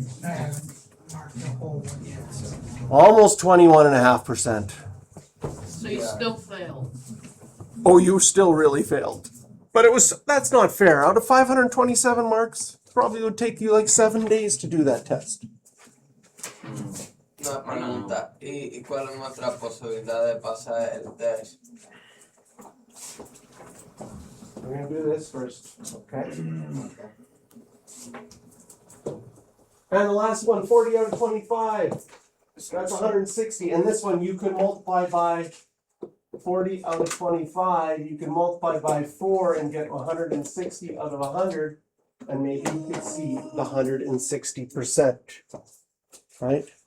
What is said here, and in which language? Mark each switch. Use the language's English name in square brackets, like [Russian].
[English] I haven't marked the whole one yet, so. almost 21.5%. So you still failed. Oh, you still really failed. But that's not fair. Out of 527 marks, probably would take you like 7 days to do that test. [Spanish] Una pregunta, ¿y cuál es nuestra posibilidad de pasar el test? [English] We're gonna do this first, okay? And the last one, 40 out of 25. That's 160, and this one you could multiply by 40 out of 25. You can multiply by 4 and get 160 out of 100, and maybe you could see the 160%. Right?